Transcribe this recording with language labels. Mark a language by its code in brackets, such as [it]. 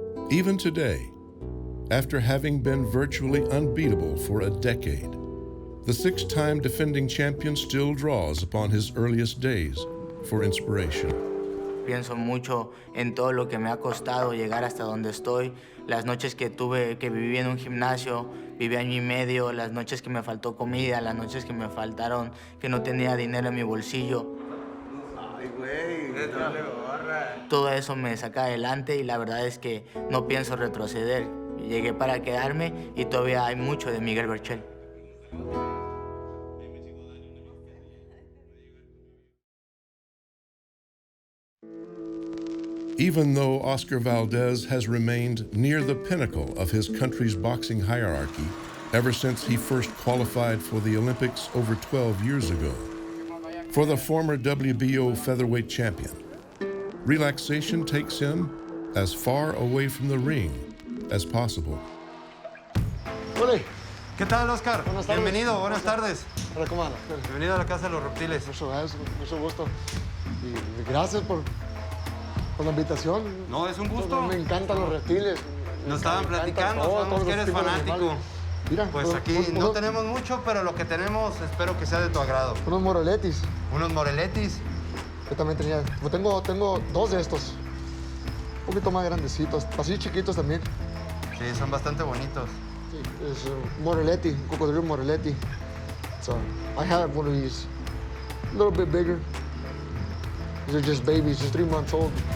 [en] Even today, after having been virtually unbeatable for a decade, the six-time defending champion still draws upon his earliest days for inspiration. [es] Pienso mucho en todo lo que me ha costado llegar hasta donde estoy, las noches que viví en un gimnasio, viví año y medio, las noches que me faltó comida, las noches que me faltaron, que no tenía dinero en mi bolsillo. Ay, güey, todo eso me saca adelante y la verdad es que no pienso retroceder. Llegué para quedarme y todavía hay mucho de Miguel Berchelt. [en] Even though Oscar Valdez has remained near the pinnacle of his country's boxing hierarchy ever since he first qualified for the Olympics over 12 years ago, for the former WBO featherweight champion, relaxation takes him as far away from the ring as possible. [es] Hola. ¿Qué tal, Oscar? Buenas tardes. Bienvenido, buenas tardes. Hola, ¿cómo anda? Bienvenido a la Casa de los Reptiles. Mucho gusto. Y gracias por la invitación. No, es un gusto. Me encantan los reptiles. Nos estaban platicando, sabemos que eres fanático. Mira, pues aquí no tenemos mucho, pero lo que tenemos espero que sea de tu agrado. Unos moreletis. Unos moreletis. Yo también tenía, tengo dos de estos. Un poquito más grandecitos, así chiquitos también. Sí, son bastante bonitos. Sí, es un moreletti, un cocodrilo moreletti. [en] So, I have one of these, a little bit bigger. These are just babies, just 3 months old.